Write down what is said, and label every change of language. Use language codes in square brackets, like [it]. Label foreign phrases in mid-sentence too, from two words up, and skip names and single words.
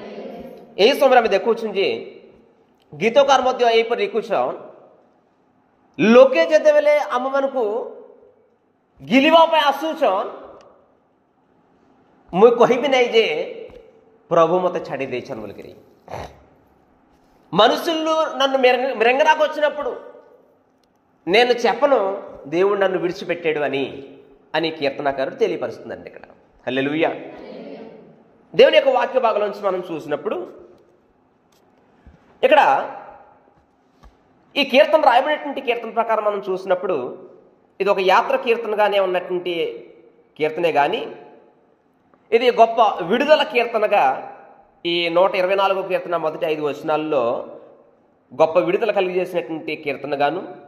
[or] ଏହି ସମୟରେ ଆମେ ଦେଖୁଛୁ ଯେ ଗୀତକାର ମଧ୍ୟ ଏହିପରି ଲେଖୁଛନ୍, ଲୋକେ ଯେତେବେଳେ ଆମମାନଙ୍କୁ ଗିଲିବା ପାଇଁ ଆସୁଛନ୍, ମୁଁ କହିବି ନାହିଁ ଯେ ప్రభు ମୋତେ ଛାଡ଼ି ଦେଇଛନ୍ ବୋଲିକିରି। [te] మనుషులు నన్ను మిరంగరాకు వచ్చినప్పుడు నేను చెప్పను దేవుడు నన్ను విడిచిపెట్టాడు అని కీర్తనకారుడు తెలియపరుస్తుందండి ఇక్కడ. హల్లెలూయా. దేవుని యొక్క వాక్య భాగంలోంచి మనం చూసినప్పుడు ఇక్కడ ఈ కీర్తన రాయబడినటువంటి కీర్తన ప్రకారం మనం చూసినప్పుడు ఇది ఒక యాత్ర కీర్తనగానే ఉన్నటువంటి కీర్తనే కానీ ఇది గొప్ప విడుదల కీర్తనగా ఈ 124వ కీర్తన మొదటి 5 వచనాల్లో గొప్ప విడుదల కలిగజేసినటువంటి కీర్తనగాను,